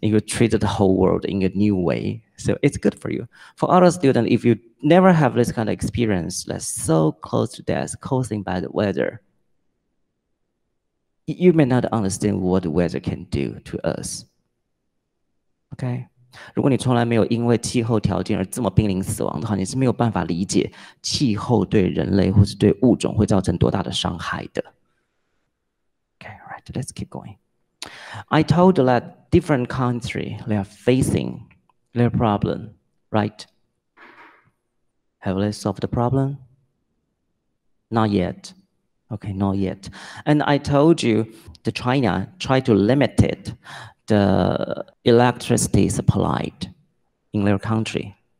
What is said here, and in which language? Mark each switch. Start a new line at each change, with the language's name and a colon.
English: You treat the whole world in a new way. So it's good for you. For other students, if you never have this kind of experience, that's so close to death, caused by the weather, you may not understand what the weather can do to us. Okay?
Chinese: 如果你从来没有因为气候条件而这么濒临死亡的话，你是没有办法理解气候对人类或是对物种会造成多大的伤害的。
English: Okay, right, let's keep going. I told that different countries, they are facing their problem, right? Have they solved the problem? Not yet. Okay, not yet. And I told you that China tried to limit it, the electricity supplied in their country.